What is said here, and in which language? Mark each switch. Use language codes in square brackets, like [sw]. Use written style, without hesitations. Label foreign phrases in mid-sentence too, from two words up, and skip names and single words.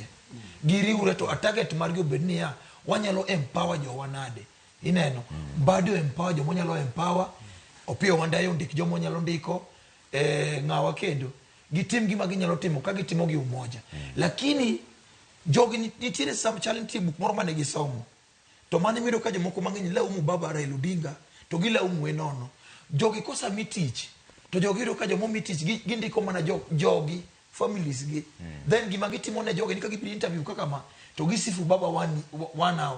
[luo] Giriure [en] to target [luo] margi obed niya wanyalo empower jowa nade. Ineno bado empower joma nyalo empower, Opiyo Wandayi ondik joma nyalo ndiko, ng'awa kendo gitim gima ginyalo timo ka gitimo gi umoja. Lakini jogi nitiere [en] some challenge book [luo] moro mane gisomo. To mane mido ka jomoko mang'eny laumu baba Raila Odinga to gilaumu nono. Jogi kosa mitich to jogi ro ka jomo mitich gindiko mana jogi families gi. Then gima gitimo ne jogi ni ka gibiro interview kaka ma to gisifu baba 1 hour.